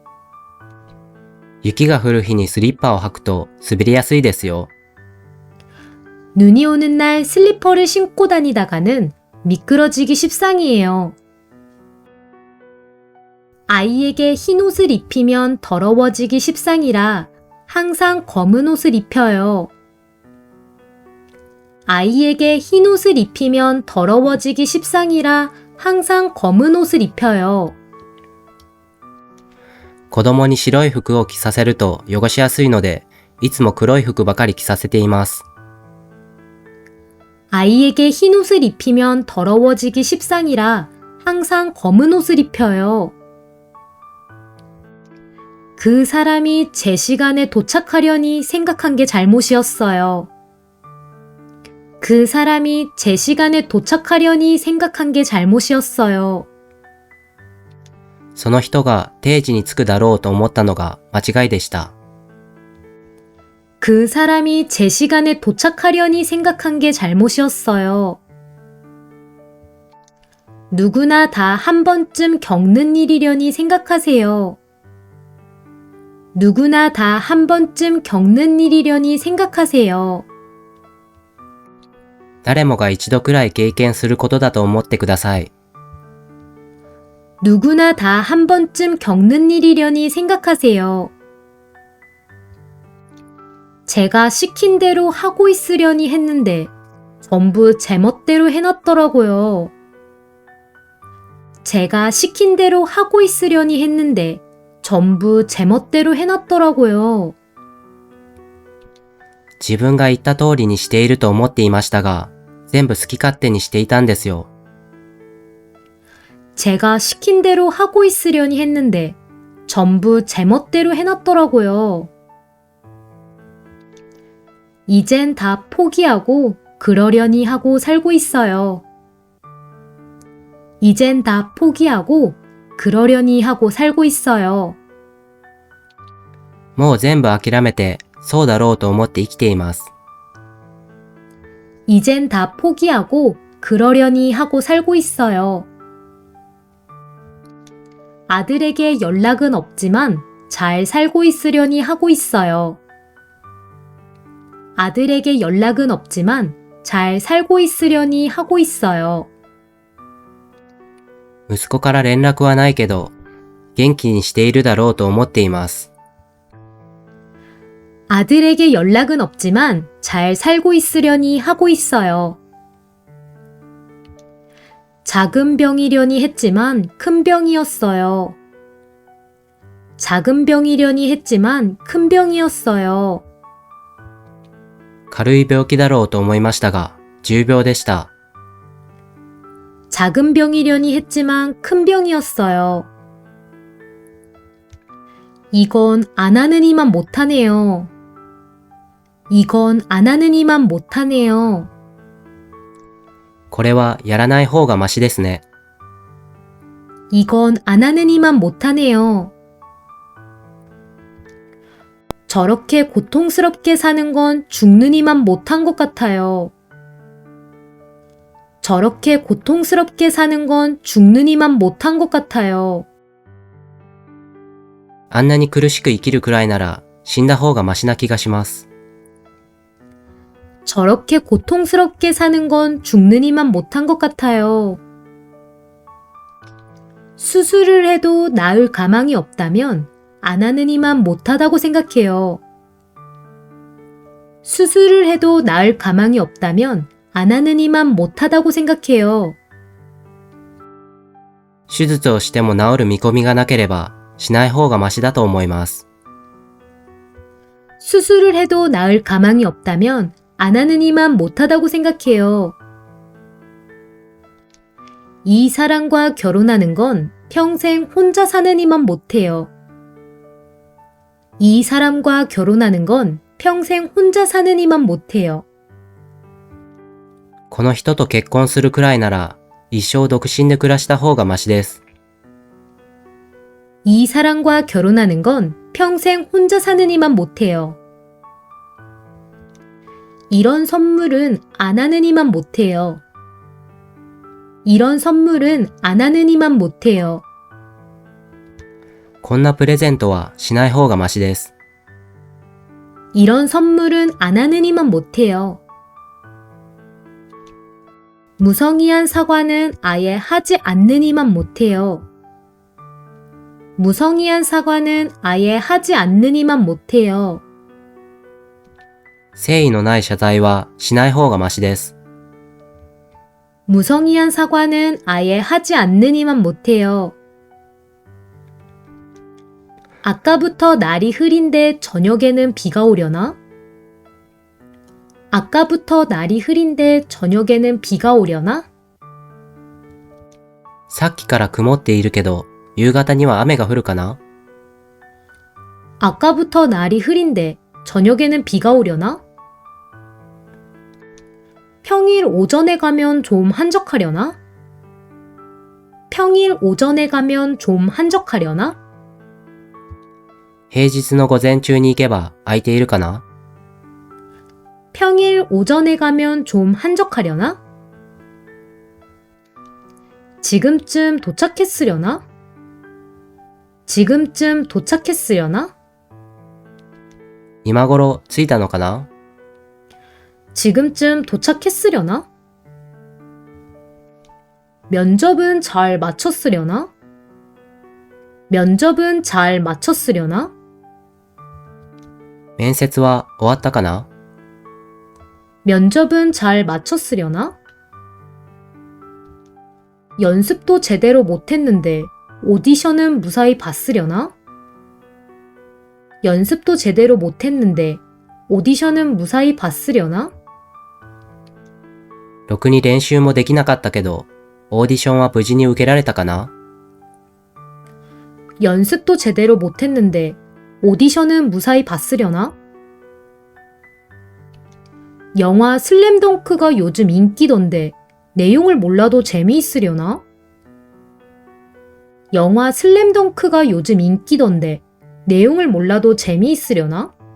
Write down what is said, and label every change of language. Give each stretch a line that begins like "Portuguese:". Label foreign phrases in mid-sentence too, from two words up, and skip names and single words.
Japanese: 雪が降る日にスリッパを履くと滑りやすいですよ。
Korean: 눈이 오는 날 슬리퍼를 신고 다니다가는 미끄러지기 십상이에요. 아이에게 흰 옷을 입히면 더러워지기 십상이라 항상 검은 옷을 입혀요. 아이에게 흰 옷을 입히면 더러워지기 십상이라 항상 검은 옷을 입혀요.
Japanese: 子供に白い服を着させると汚しやすいので、いつも黒い服ばかり着させています。
Korean: 아이에게 흰 옷을 입히면 더러워지기 십상이라 항상 검은 옷을 입혀요. 그 사람이 제 시간에 도착하려니 생각한 게 잘못이었어요. 그 사람이 제 시간에 도착하려니 생각한 게 잘못이었어요.
Japanese: その人が定時に着くだろうと思ったのが間違いでした。
Korean: 그 사람이 제 시간에 도착하려니 생각한 게 잘못이었어요. 누구나 다 한 번쯤 겪는 일이려니 생각하세요. 누구나 다 한 번쯤 겪는 일이려니 생각하세요.
Japanese: 誰もが一度くらい経験することだと思ってください。
Korean: 누구나 다 한 번쯤 겪는 일이려니 생각하세요. 제가 시킨 대로 하고 있으려니 했는데 전부 제멋대로 해놨더라고요. 제가 시킨 대로 하고 있으려니 했는데 전부 제멋대로 해놨더라고요.
Japanese: 自分が言った通りにしていると思っていましたが、全部好き勝手にしていたんですよ。
Korean: 제가 시킨 대로 하고 있으려니 했는데 전부 제멋대로 해놨더라고요. 이젠 다 포기하고 그러려니 하고 살고 있어요. 이젠 다 포기하고 그러려니 하고 살고 있어요.
Japanese: もう全部諦めて、そうだろうと思って生きています。
Korean: 이젠 다 포기하고 그러려니 하고 살고 있어요. 아들에게 연락은 없지만 잘 살고 있으려니 하고 있어요. 아들에게 연락은 없지만 잘 살고 있으려니 하고 있어요.
Japanese: 息子から連絡はないけど、元気にしているだろうと思っています。
Korean: 아들에게 연락은 없지만 잘 살고 있으려니 하고 있어요. 작은 병이려니 했지만 큰 병이었어요. 작은 병이려니 했지만 큰 병이었어요.
Japanese: 軽い病気だろうと思いましたが、重病でした。
Korean: 작은 병이려니 했지만 큰 병이었어요. 이건 안 하는 이만 못하네요. 이건 안 하는 이만 못하네요.
Japanese: これはやらない方がマシですね。
Korean: 이건 안 하는 이만 못하네요. 저렇게 고통스럽게 사는 건 죽는 이만 못한 것 같아요. 저렇게 고통스럽게 사는 건 죽는 이만 못한 것 같아요.
Japanese: あんなに苦しく生きるくらいなら死んだ方がマシな気がします。
Korean: 저렇게 고통스럽게 사는 건 죽는 이만 못한 것 같아요. 수술을 해도 나을 가망이 없다면 안 하는 이만 못하다고 생각해요. 수술을 해도 나을 가망이 없다면 안 하는 이만 못하다고 생각해요.
Japanese: 手術をしても治る見込みがなければしない方がマシだと思います。
Korean: 수술을 해도 나을 가망이 없다면 안 하는 이만 못하다고 생각해요. 이 사람과 결혼하는 건 평생 혼자 사는 이만 못해요. 이 사람과 결혼하는 건 평생 혼자 사는 이만 못해요.
Japanese: この人と結婚するくらいなら一生独身で暮らした方がマシです。
Korean: 이 사람과 결혼하는 건 평생 혼자 사는 이만 못해요. 이런 선물은 안 하는 이만 못해요. 이런 선물은 안 하는 이만 못해요.
Japanese: こんなプレゼントはしない方がマシです。
Korean: 이런 선물은 안 하는 이만 못해요. 무성의한 사과는 아예 하지 않는 이만 못해요. 무성의한 사과는 아예 하지 않는 이만 못해요.
Japanese: 誠意のない謝罪はしない方がマシです。
Korean: 무성의한 사과는 아예 하지 않는 이만 못해요. 아까부터 날이 흐린데 저녁에는 비가 오려나? 아까부터 날이 흐린데 저녁에는 비가 오려나?
Japanese: さっきから曇っているけど夕方には雨が降るかな？
Korean: 아까부터 날이 흐린데 저녁에는 비가 오려나? 평일 오전에 가면 좀 한적하려나? 평일 오전에 가면 좀 한적하려나?
Japanese: 平日の午前中に行けば空いているかな？
Korean: 평일 오전에 가면 좀 한적하려나? 지금쯤 도착했으려나? 지금쯤 도착했으려나?
Japanese: 今頃着いたのかな？
Korean: 지금쯤 도착했으려나? 면접은 잘 마쳤으려나? 면접은 잘 마쳤으려나?
Japanese: 面接は終わったかな？
Korean: 면접은 잘 마쳤으려나? 연습도 제대로 못했는데 오디션은 무사히 봤으려나? 연습도 제대로 못했는데 오디션은 무사히 봤으려나?
Japanese: ろくに練習もできなかったけど、オーディションは無事に受けられたかな？
Korean: 연습도 제대로 못했는데 오디션은 무사히 봤으려나? 영화 슬램덩크가 요즘 인기던데 내용을 몰라도 재미있으려나? 영화 슬램덩크가 요즘 인기던데 내용을 몰라도 재미있으려나?